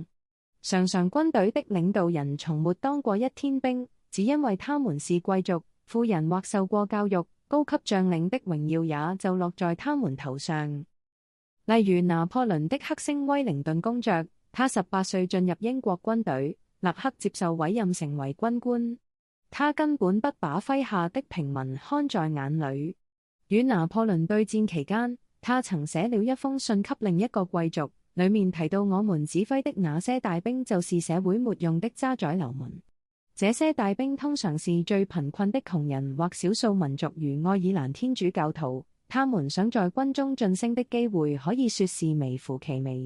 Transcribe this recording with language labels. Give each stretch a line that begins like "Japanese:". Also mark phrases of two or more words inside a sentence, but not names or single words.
Chinese: 常常軍隊的領導人從沒當過一天兵，只因為他們是貴族、富人或受過教育，高級將領的榮耀也就落在他們頭上。例如拿破崙的克星威靈頓公爵，他18歲進入英國軍隊，立刻接受委任成為軍官。他根本不把麾下的平民看在眼裏。與拿破崙對戰期間，他曾寫了一封信給另一個貴族，裡面提到我們指揮的那些大兵就是社會沒用的渣滓流氓。這些大兵通常是最貧困的窮人或少數民族，如愛爾蘭天主教徒，他們想在軍中晉升的機會可以說是微乎其微。